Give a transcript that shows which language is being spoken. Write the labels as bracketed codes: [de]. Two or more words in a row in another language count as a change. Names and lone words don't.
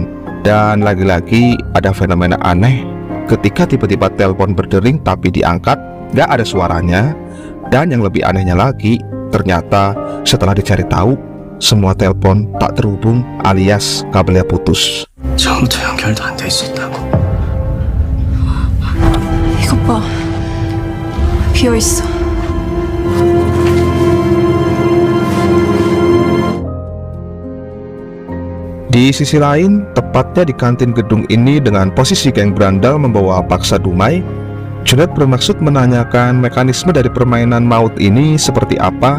[id] Dan lagi-lagi ada fenomena aneh ketika tiba-tiba telepon berdering tapi diangkat, gak ada suaranya. Dan yang lebih anehnya lagi, ternyata setelah dicari tahu, semua telepon tak terhubung alias kabelnya putus. [ko] 처음부터 연결도 안 돼 있었다고. 이것 봐. 비어 있어. [id] Di sisi lain, tepatnya di kantin gedung ini dengan posisi geng berandal membawa paksa Dumai, Junet bermaksud menanyakan mekanisme dari permainan maut ini seperti apa.